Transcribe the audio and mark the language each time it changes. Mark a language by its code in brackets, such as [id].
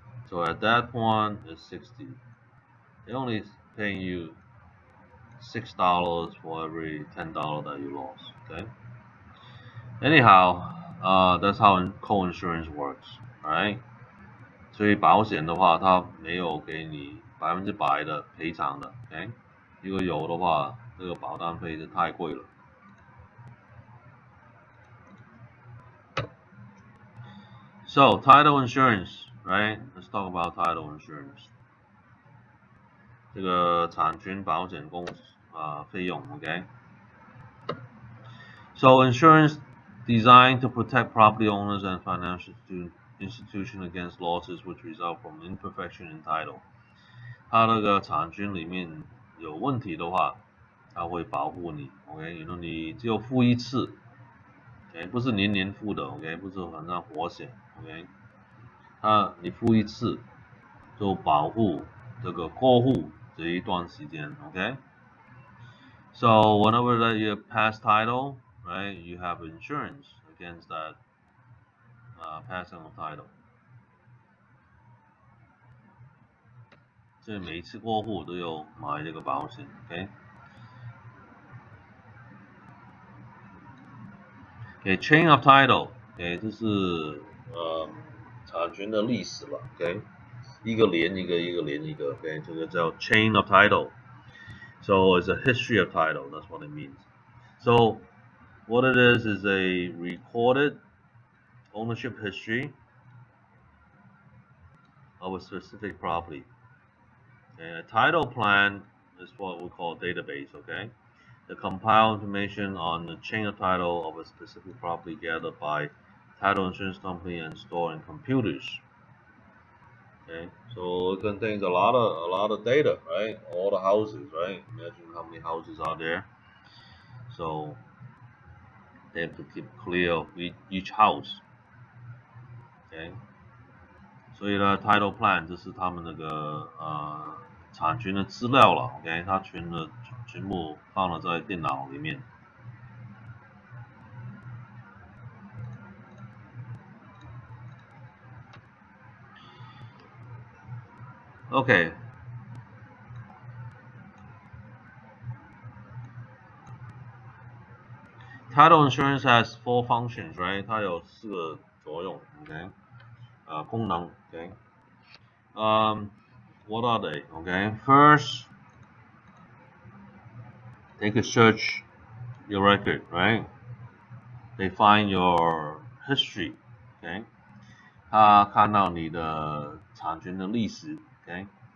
[en] So at that point, it's 60. They're only paying you $6 for every $10 that you lost. Okay. Anyhow, that's how co-insurance works, right? [zh] 所以保险的话，它没有给你100%的赔偿的，OK？如果有的话，这个保单费是太贵了。 [en] So title insurance, right? Let's talk about title insurance. [zh] 这个产权保险费用 ，OK? [en] So insurance designed to protect property owners and financial institutions against losses which result from imperfection in title. [zh] 它那个产权里面有问题的话，它会保护你 ，OK？你只有付一次 ，OK？ 不是年年付的 ，OK？不是好像活险 ，OK？ 你付一次就保护这个过户这一段时间 ，OK？ [en] So whenever that you pass title, right, you have insurance against that passing of title. [zh] 所以每一次过户都有买这个保险 ，OK？ Okay, chain of title, okay, 这是产权的历史了 ，OK， 一个连一个，一个连一个 ，OK， 这个叫 chain of title. [en] So it's a history of title. That's what it means. So what it is a recorded ownership history of a specific property. And a title plan is what we call a database, okay? The compile information on the chain of title of a specific property gathered by title insurance company and stored in computers. Okay, so it contains a lot of data, right? All the houses, right? Imagine how many houses are there. So they have to keep clear of each house. [zh] OK， 所以呢 ，title plan 这是他们那个产权的资料了 ，OK， 它全部放了在电脑里面。 [en] OK， title insurance has 4 functions, right？ [zh] 它有4个作用 ，OK， 功能 ，OK。 [en] What are they? Okay, first, they could search your record, right? They find your history, okay? [zh] 他看到你的产权的历史 ，okay?